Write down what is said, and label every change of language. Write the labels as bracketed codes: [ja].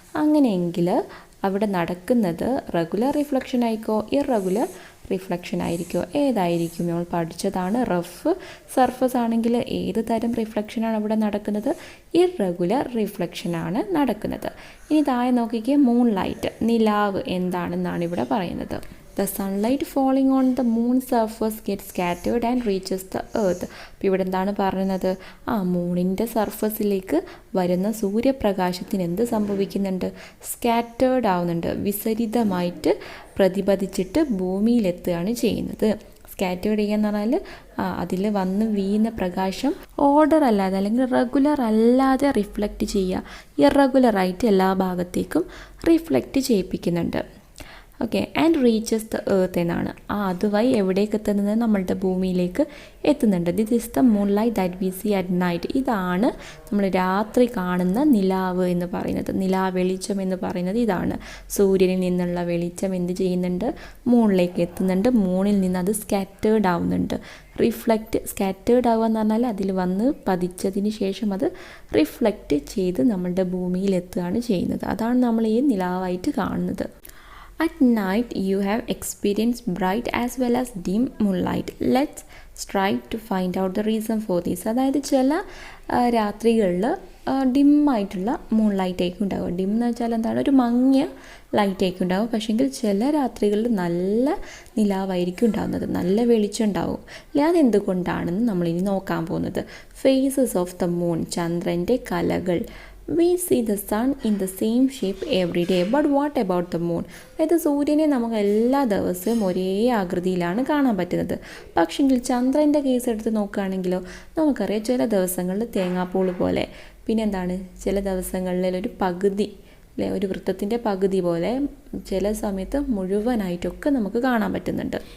[ml] അങ്ങനെയെങ്കിൽ അവിടെ നടക്കുന്നത് റെഗുലർ റിഫ്ലക്ഷൻ ആയിക്കോ ഇറഗുലർ റിഫ്ലക്ഷൻ ആയിരിക്കോ, ഏതായിരിക്കും? നമ്മൾ പഠിച്ചതാണ്. റഫ് സർഫസ് ആണെങ്കിൽ ഏത് തരം റിഫ്ലക്ഷനാണ് അവിടെ നടക്കുന്നത്? ഇറഗുലർ റിഫ്ലക്ഷനാണ് നടക്കുന്നത്. ഇനി താഴെ നോക്കിക്കേ, മൂൺ ലൈറ്റ്, നിലാവ് എന്താണെന്നാണ് ഇവിടെ പറയുന്നത്. [en] The sunlight falling on the moon surface gets scattered and reaches the earth. [ml] അപ്പോൾ ഇവിടെ എന്താണ് പറയുന്നത്? മൂണിൻ്റെ സർഫസിലേക്ക് വരുന്ന സൂര്യപ്രകാശത്തിന് എന്ത് സംഭവിക്കുന്നുണ്ട്? സ്കാറ്റേർഡ് ആവുന്നുണ്ട്, വിസരിതമായിട്ട് പ്രതിപതിച്ചിട്ട് ഭൂമിയിലെത്തുകയാണ് ചെയ്യുന്നത്. സ്കാറ്റേർഡ് ചെയ്യാന്ന് പറഞ്ഞാൽ അതിൽ വന്ന് വീഴുന്ന പ്രകാശം ഓർഡർ അല്ലാതെ അല്ലെങ്കിൽ റെഗുലർ അല്ലാതെ റിഫ്ലക്റ്റ് ചെയ്യുക, ഇറഗുലറായിട്ട് എല്ലാ ഭാഗത്തേക്കും reflect ചെയ്യിപ്പിക്കുന്നുണ്ട്. Okay, [en] and reaches the earth [ml] എന്നാണ്. അതുവഴി എവിടേക്ക് എത്തുന്നത്? നമ്മളുടെ ഭൂമിയിലേക്ക് എത്തുന്നുണ്ട്. [en] This is the moonlight that we see at night. [ml] ഇതാണ് നമ്മൾ രാത്രി കാണുന്ന നിലാവ് എന്ന് പറയുന്നത്. നിലാവെളിച്ചം എന്ന് പറയുന്നത് ഇതാണ്. സൂര്യനിൽ നിന്നുള്ള വെളിച്ചം എന്ത് ചെയ്യുന്നുണ്ട്? മൂണിലേക്ക് എത്തുന്നുണ്ട്. മൂണിൽ നിന്ന് അത് സ്കാറ്റേർഡ് ആവുന്നുണ്ട്. സ്കാറ്റേർഡ് ആവുക എന്ന് പറഞ്ഞാൽ അതിൽ വന്ന് പതിച്ചതിന് ശേഷം അത് റിഫ്ലക്റ്റ് ചെയ്ത് നമ്മളുടെ ഭൂമിയിൽ എത്തുകയാണ് ചെയ്യുന്നത്. അതാണ് നമ്മൾ ഈ നിലാവായിട്ട് കാണുന്നത്. [en] At night, you have experienced bright as well as dim moonlight. Let's strive to find out the reason for this. [ml] അതായത് ചില രാത്രികളിൽ ഡിമ്മായിട്ടുള്ള മൂൺ ലൈറ്റായിരിക്കും ഉണ്ടാകും. ഡിം എന്ന് വെച്ചാൽ എന്താണ്? ഒരു മങ്ങിയ ലൈറ്റായിരിക്കും ഉണ്ടാകും. പക്ഷേങ്കിൽ ചില രാത്രികളിൽ നല്ല നിലാവായിരിക്കും ഉണ്ടാകുന്നത്, നല്ല വെളിച്ചം ഉണ്ടാവും. അതെന്തുകൊണ്ടാണെന്ന് നമ്മളിനി നോക്കാൻ പോകുന്നത്. [en] phases of the moon, [ml] ചന്ദ്രൻ്റെ കലകൾ. [en] We see the sun in the same shape every day, but what about the moon? [ml] അതായത് സൂര്യനെ നമുക്ക് എല്ലാ ദിവസവും ഒരേ ആകൃതിയിലാണ് കാണാൻ പറ്റുന്നത്. പക്ഷെങ്കിൽ ചന്ദ്രൻ്റെ കേസ് എടുത്ത് നോക്കുകയാണെങ്കിലോ നമുക്കറിയാം, ചില ദിവസങ്ങളിൽ തേങ്ങാപ്പൂൾ പോലെ, പിന്നെ എന്താണ്, ചില ദിവസങ്ങളിൽ ഒരു പകുതി, അല്ലേ, ഒരു വൃത്തത്തിൻ്റെ പകുതി പോലെ, ചില സമയത്ത് മുഴുവനായിട്ടൊക്കെ നമുക്ക് കാണാൻ പറ്റുന്നുണ്ട്.